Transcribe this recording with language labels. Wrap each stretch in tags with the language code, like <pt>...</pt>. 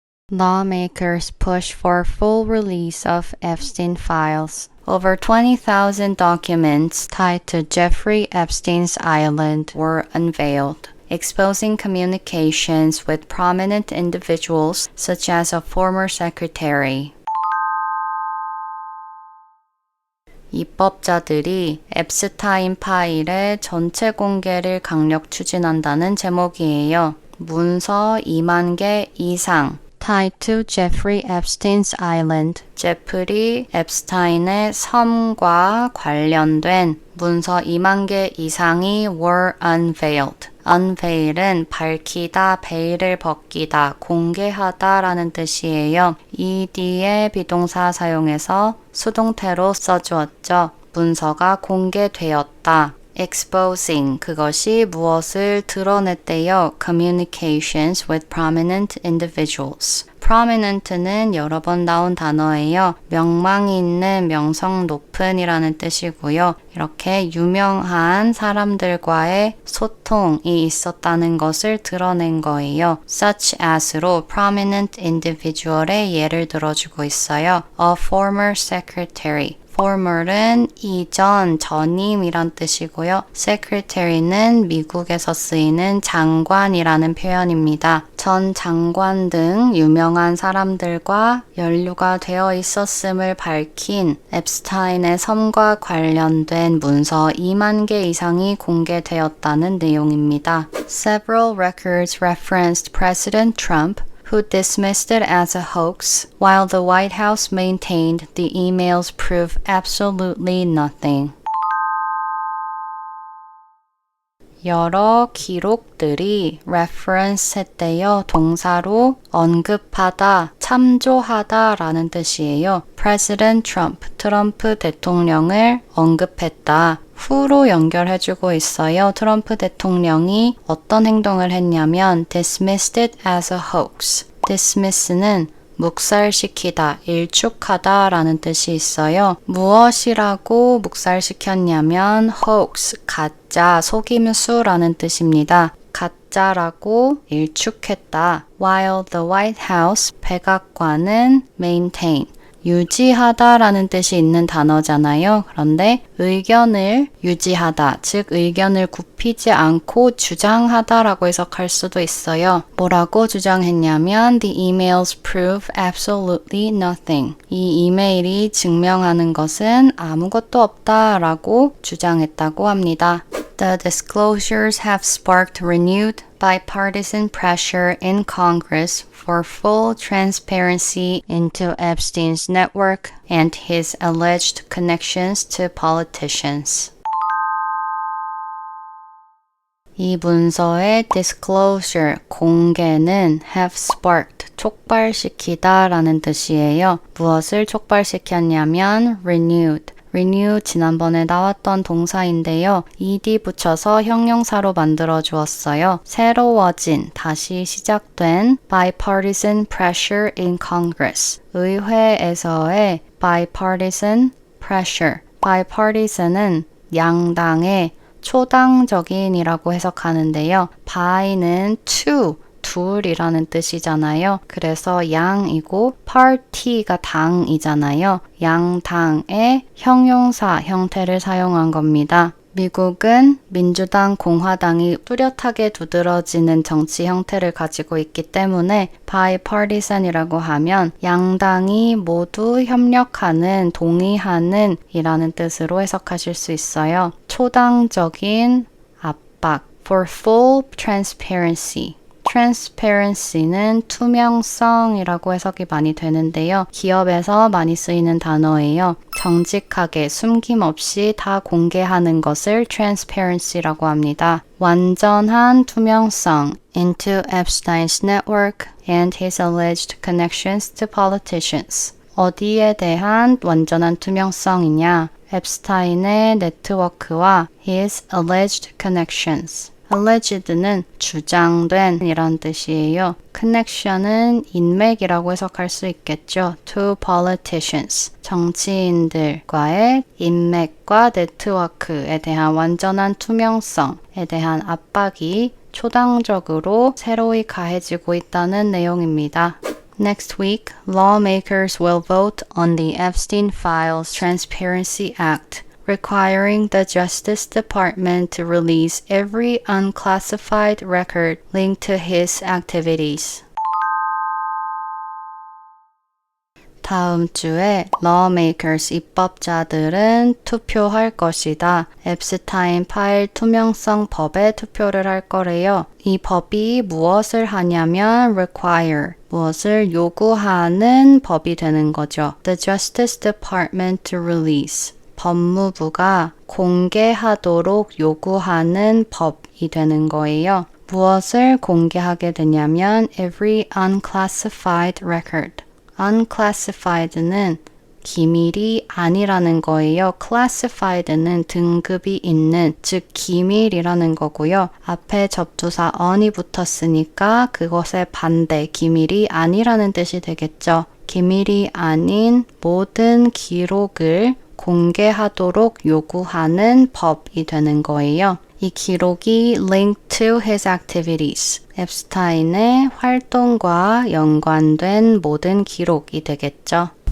<en>Lawmakers push for full release of Epstein files. Over 20,000 documents tied to Jeffrey Epstein's island were unveiled, exposing communications with prominent individuals such as a former secretary.</en> <ko>입법자들이 앱스타인 파일의 전체 공개를 강력 추진한다는 제목이에요. 문서 2만 개 이상</ko> <en>Tied to Jeffrey Epstein's Island.</en> <ko>제프리 앱스타인의 섬과 관련된 문서 2만 개 이상이</ko> <en>were unveiled.</en> <ko>unveil은 밝히다, 베일을 벗기다, 공개하다 라는 뜻이에요. 이 뒤에 비동사 사용해서 수동태로 써주었죠. 문서가 공개되었다.</ko> <en>exposing,</en> <ko>그것이 무엇을 드러냈대요?</ko> <en>communications with prominent individuals.</en> <ko>prominent는 여러 번 나온 단어예요. 명망이 있는, 명성 높은 이라는 뜻이고요. 이렇게 유명한 사람들과의 소통이 있었다는 것을 드러낸 거예요. such as로</ko> <en>prominent individual</en> <ko>의 예를 들어주고 있어요.</ko> <en>a former secretary.</en> <ko>former은 이전, 전임이란 뜻이고요. secretary는 미국에서 쓰이는 장관이라는 표현입니다. 전 장관 등 유명한 사람들과 연루가 되어 있었음을 밝힌 앱스타인의 섬과 관련된 문서 2만 개 이상이 공개되었다는 내용입니다.</ko> <en>Several records referenced President Trump who dismissed it as a hoax, while the White House maintained the emails prove absolutely nothing.</en> <ko>여러 기록들이 reference 했대요. 동사로 언급하다, 참조하다 라는 뜻이에요. President Trump, 트럼프 대통령을 언급했다. 후로 연결해주고 있어요. 트럼프 대통령이 어떤 행동을 했냐면</ko> <en>dismissed it as a hoax.</en> <ko>dismiss는 묵살시키다, 일축하다 라는 뜻이 있어요. 무엇이라고 묵살시켰냐면 hoax, 가짜, 속임수라는 뜻입니다. 가짜라고 일축했다.</ko> <en>While the White House,</en> <ko>백악관은 maintain, 유지하다라는 뜻이 있는 단어잖아요. 그런데 의견을 유지하다, 즉 의견을 굽히지 않고 주장하다라고 해석할 수도 있어요. 뭐라고 주장했냐면</ko> <en>The emails prove absolutely nothing.</en> <ko>이 이메일이 증명하는 것은 아무것도 없다라고 주장했다고 합니다.</ko> <en>The disclosures have sparked renewed bipartisan pressure in Congress for full transparency into Epstein's network and his alleged connections to politicians.</en> <ko>이 문서의 disclosure, 공개는</ko> <en>have sparked,</en> <ko>촉발시키다 라는 뜻이에요. 무엇을 촉발시켰냐면 renewed. renew 지난번에 나왔던 동사인데요. ed 붙여서 형용사로 만들어 주었어요. 새로워진, 다시 시작된</ko> <en>bipartisan pressure in Congress.</en> <ko>의회에서의</ko> <en>bipartisan pressure.</en> <ko>bipartisan은 양당의 초당적인이라고 해석하는데요. by는 to, 둘이라는 뜻이잖아요. 그래서 양이고 party가 당이잖아요. 양당의 형용사 형태를 사용한 겁니다. 미국은 민주당, 공화당이 뚜렷하게 두드러지는 정치 형태를 가지고 있기 때문에 bipartisan이라고 하면 양당이 모두 협력하는, 동의하는 이라는 뜻으로 해석하실 수 있어요. 초당적인 압박,</ko> <en>for full transparency.</en> <ko>transparency는 투명성이라고 해석이 많이 되는데요. 기업에서 많이 쓰이는 단어예요. 정직하게, 숨김없이 다 공개하는 것을 transparency라고 합니다. 완전한 투명성</ko> <en>into Epstein's network and his alleged connections to politicians.</en> <ko>어디에 대한 완전한 투명성이냐? 앱스타인의 네트워크와</ko> <en>his alleged connections.</en> <ko>alleged는 주장된 이란 뜻이에요. connection은 인맥이라고 해석할 수 있겠죠.</ko> <en>to politicians,</en> <ko>정치인들과의 인맥과 네트워크에 대한 완전한 투명성에 대한 압박이 초당적으로 새로이 가해지고 있다는 내용입니다.</ko> <en>Next week, lawmakers will vote on the Epstein Files Transparency Act, requiring the Justice Department to release every unclassified record linked to his activities.</en> <ko>다음 주에 lawmakers, 입법자들은 투표할 것이다. 앱스타인 파일 투명성 법에 투표를 할 거래요. 이 법이 무엇을 하냐면 require, 무엇을 요구하는 법이 되는 거죠.</ko> <en>The Justice Department to release.</en> <ko>법무부가 공개하도록 요구하는 법이 되는 거예요. 무엇을 공개하게 되냐면</ko> <en>every unclassified record. unclassified는</en> <ko>기밀이 아니라는 거예요. classified는 등급이 있는, 즉 기밀이라는 거고요. 앞에 접두사 on이 붙었으니까 그것의 반대, 기밀이 아니라는 뜻이 되겠죠. 기밀이 아닌 모든 기록을 공개하도록 요구하는 법이 되는 거예요. 이 기록이</ko> <en>linked to his activities.</en> <ko>앱스타인의 활동과 연관된 모든 기록이 되겠죠.</ko>